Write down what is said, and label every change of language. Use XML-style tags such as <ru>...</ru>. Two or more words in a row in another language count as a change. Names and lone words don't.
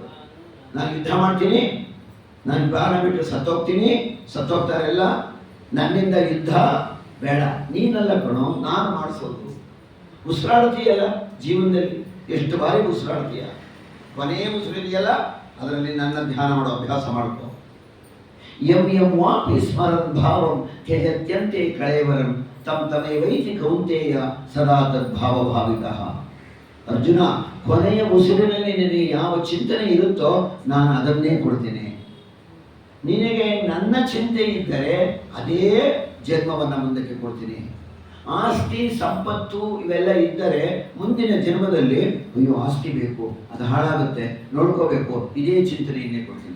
<kn>ನಾನು ಯುದ್ಧ ಮಾಡ್ತೀನಿ, ನಾನು ಪ್ರಾಣ ಬಿಟ್ಟು ಸತ್ತೋಗ್ತೀನಿ, ಸತ್ತೋಗ್ತಾರೆಲ್ಲ. ನನ್ನಿಂದ ಯುದ್ಧ ಬೇಡ. ನೀನಲ್ಲ ಕಣೋ, ನಾನು ಮಾಡಿಸೋದು. ಉಸಿರಾಡ್ತೀಯಲ್ಲ ಜೀವನದಲ್ಲಿ, ಎಷ್ಟು ಬಾರಿ ಉಸಿರಾಡ್ತೀಯ, ಕೊನೆಯ ಉಸಿರಿದೆಯಲ್ಲ ಅದರಲ್ಲಿ ನನ್ನ ಧ್ಯಾನ ಮಾಡೋ ಅಭ್ಯಾಸ ಮಾಡ್ಕೋ.</kn> <sa>ಯಂ ಯಂ ವಾಪಿ ಸ್ಮರನ್ ಭಾವಂ ತ್ಯಜತ್ಯಂತೆ ಕಳೇವರಂ ತಂ ತಮೇವೈತಿ ಕೌಂತೆಯ ಸದಾ ತದ್ಭಾವ ಭಾವಿತಃ.</sa> <kn>ಅರ್ಜುನ, ಕೊನೆಯ ಉಸಿರಿನಲ್ಲಿ ನಿನಗೆ ಯಾವ ಚಿಂತನೆ ಇರುತ್ತೋ ನಾನು ಅದನ್ನೇ ಕೊಡ್ತೇನೆ. ನಿನಗೆ ನನ್ನ ಚಿಂತೆ ಇದ್ದರೆ ಅದೇ ಜನ್ಮವನ್ನು ಮುಂದಕ್ಕೆ ಕೊಡ್ತೀನಿ. ಆಸ್ತಿ ಸಂಪತ್ತು ಇವೆಲ್ಲ ಇದ್ದರೆ ಮುಂದಿನ ಜನ್ಮದಲ್ಲಿ ಅಯ್ಯೋ ಆಸ್ತಿ ಬೇಕು, ಅದು ಹಾಳಾಗುತ್ತೆ, ನೋಡ್ಕೋಬೇಕು, ಇದೇ ಚಿಂತನೆಯನ್ನೇ ಕೊಡ್ತೀನಿ.</kn>